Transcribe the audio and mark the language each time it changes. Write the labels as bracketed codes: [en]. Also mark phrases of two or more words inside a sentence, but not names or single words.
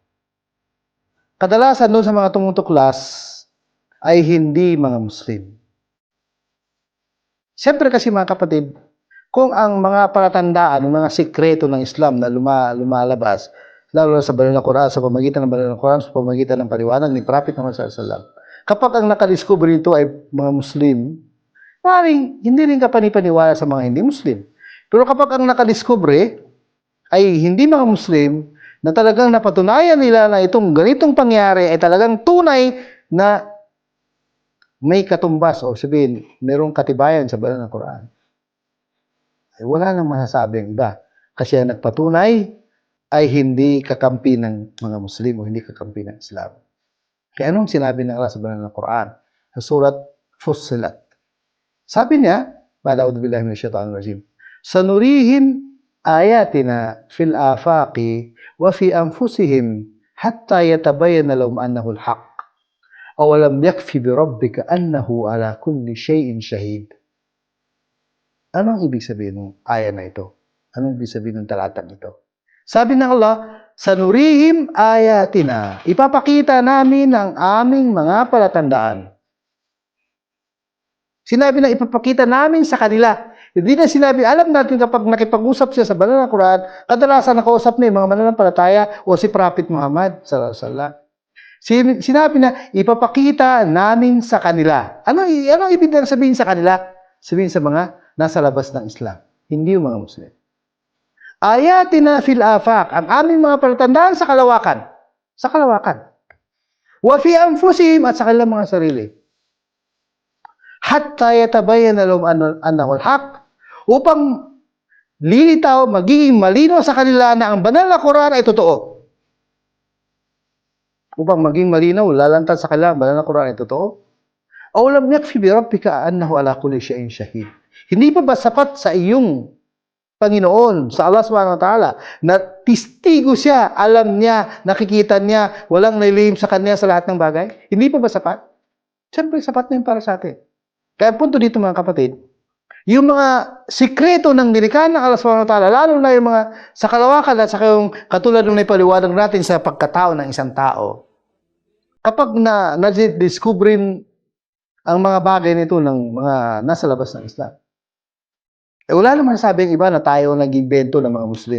[tl] Kadalasan doon sa mga tumutuklas ay hindi mga Muslim. Siyempre kasi mga kapatid, kung ang mga palatandaan, ang mga sikreto ng Islam na lumalabas, lalo na sa banal na Quran, sa pamamagitan ng banal na Quran, sa pamamagitan ng paliwanag ni Prophet Muhammad [ar] صلى الله عليه وسلم, [tl] kapag ang nakadiscover ito ay mga Muslim, maaaring hindi rin ka panipaniwala sa mga hindi Muslim. Pero kapag ang nakadiscover ay hindi mga Muslim, na talagang napatunayan nila na itong ganitong pangyari ay talagang tunay na may katumbas o sabihin, mayroong katibayan sa banal na Quran, ay wala nang masasabing iba. Kasi ang nagpatunay ay hindi kakampi ng mga Muslim o hindi kakampi ng Islam. Kaya anong sinabi ng Allah sa banal na Quran? Sa surat Fussilat. Sabi niya, [ar] أعوذ بالله من الشيطان الرجيم, سنريهم آياتنا في الآفاق وفي أنفسهم حتى يتبين لهم أنه الحق. أولم يكف بربك أنه على كل شيء شهيد. [tl] Anong ibig sabihin ng aya na ito? Anong ibig sabihin ng talatang ito? Sabi ng Allah, [ar] سنريهم آياتنا, [tl] ipapakita namin ang aming mga palatandaan. Sinabi na ipapakita namin sa kanila. Hindi na sinabi, alam natin kapag nakipag-usap siya sa banal na Quran, kadalasan nakausap niya yung mga mananampalataya o si Prophet Muhammad [ar] صلى الله عليه وسلم. [tl] Sinabi na ipapakita namin sa kanila. Ano ibig sabihin sa kanila? Sabihin sa mga nasa labas ng Islam, hindi yung mga Muslim. [ar] آياتنا في الآفاق, [tl] ang aming mga palatandaan sa kalawakan. Sa kalawakan. [ar] وفي أنفسهم, [tl] at sa kanilang mga sarili. [ar] حتى يتبين لهم أنه الحق, [tl] upang lilitaw, magiging malinaw sa kanila na ang banal na Quran ay totoo. Upang maging malinaw, lalantad sa kanila ang banal na Quran ay totoo. [ar] أولم يكف بربك أنه على كل شيء شهيد. [tl] Hindi pa ba sapat sa iyong Panginoon, sa Allah [ar] سبحانه وتعالى, [tl] na testigo siya, alam niya, nakikita niya, walang nililihim sa kanya sa lahat ng bagay? Hindi pa ba sapat? Siyempre, sapat na yun para sa atin. Kaya punto dito mga kapatid, yung mga sikreto ng nilikha ng Allah [ar] سبحانه وتعالى, [tl] lalo na yung mga sa kalawakan at sa yung katulad ng naipaliwanag natin sa pagkatao ng isang tao, kapag na-discoverin ang mga bagay nito ng mga nasa labas ng Islam, wala naman sabing iba na tayo nag-invento ng mga Muslim.